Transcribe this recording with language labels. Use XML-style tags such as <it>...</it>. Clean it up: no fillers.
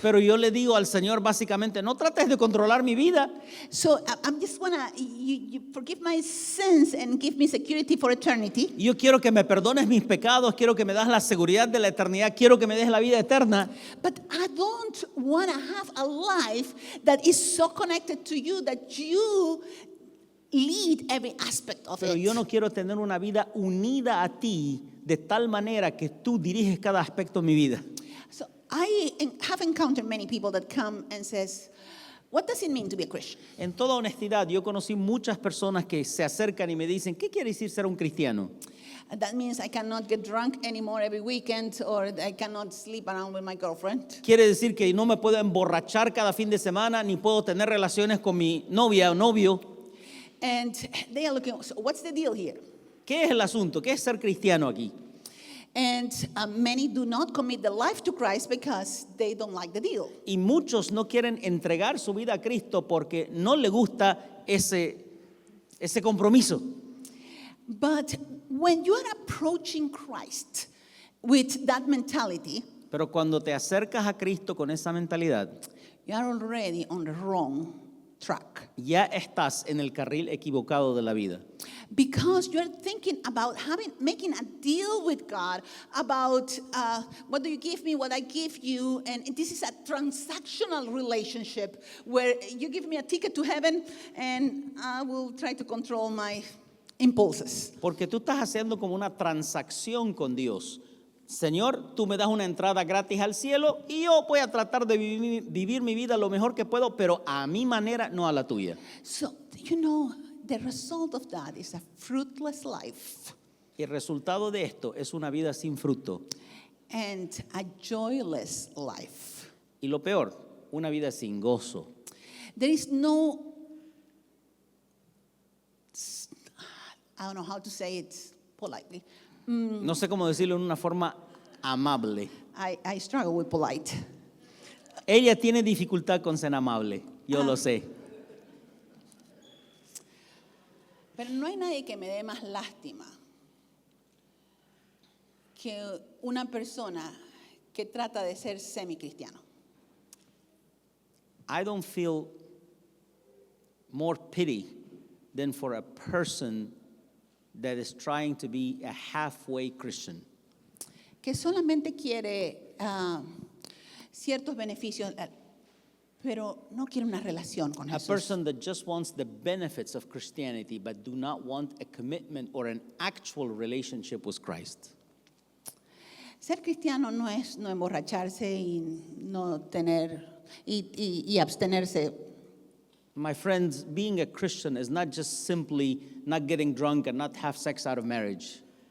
<es>pero yo le digo al Señor básicamente, no trates de controlar mi vida.</es> <en>So I'm just wanna you forgive my sins and give me security for eternity.</en> <es>Yo quiero que me perdones mis pecados, quiero que me das la seguridad de la eternidad, quiero que me des la vida eterna,</es> <en>But I don't want to have a life that is so connected to you that you lead every aspect of</en> <es>pero</es> <en>it.</en> <es>yo no quiero tener una vida unida a ti de tal manera que tú diriges cada aspecto de mi vida.</es> <en>So I have encountered many people that come and says, What does it mean to be a Christian?</en> <es>En toda honestidad, yo conocí muchas personas que se acercan y me dicen, ¿qué quiere decir ser un cristiano?</es> <en>That means I cannot get drunk anymore every weekend, or I cannot sleep around with my girlfriend.</en> <es>Quiere decir que no me puedo emborrachar cada fin de semana, ni puedo tener relaciones con mi novia o novio.</es> <en>And they are looking, so what's the deal here?</en> <es>¿Qué es el asunto? ¿Qué es ser cristiano aquí?</es> <en>And many do not commit their life to Christ because they don't like the deal.</en> <es>Y muchos no quieren entregar su vida a Cristo porque no le gusta ese compromiso.</es> <en>But when you are approaching Christ with that mentality,</en> <es>Pero cuando te acercas a Cristo con esa mentalidad,</es> <en>you are already on the wrong track.</en> <es>ya estás en el carril equivocado de la vida.</es> <en>Because you're thinking about making a deal with God about what do you give me, what I give you, and this is a transactional relationship where you give me a ticket to heaven and I will try to control my impulses.</en> <es>Porque tú estás haciendo como una transacción con Dios. Señor, tú me das una entrada gratis al cielo y yo voy a tratar de vivir mi vida lo mejor que puedo, pero a mi manera, no a la tuya.</es> <en>So, the result of that is a fruitless life</en> <es>Y el resultado de esto es una vida sin fruto.</es> <en>and a joyless life.</en> <es>Y lo peor, una vida sin gozo.</es> <en>There is no, I don't know how to say it politely.</en> <es>No sé cómo decirlo en una forma amable.</es> <en>I struggle with polite.</en> <es>Ella tiene dificultad con ser amable, yo lo sé. Pero no hay nadie que me dé más lástima que una persona que trata de ser semi-cristiano.</es> <en>I don't feel more pity than for a person that is trying to be a halfway Christian.</en> <es>Que solamente quiere ciertos beneficios, pero no quiere una relación con</es> <en>A</en> <es>Jesús.</es> <en>person that just wants the benefits of Christianity but do not want a commitment or an actual relationship with Christ.</en> <es>Ser cristiano no es no emborracharse y no tener y abstenerse.</es> <en>My friends, being a Christian is not just simply not getting drunk and not have sex out of marriage.</en>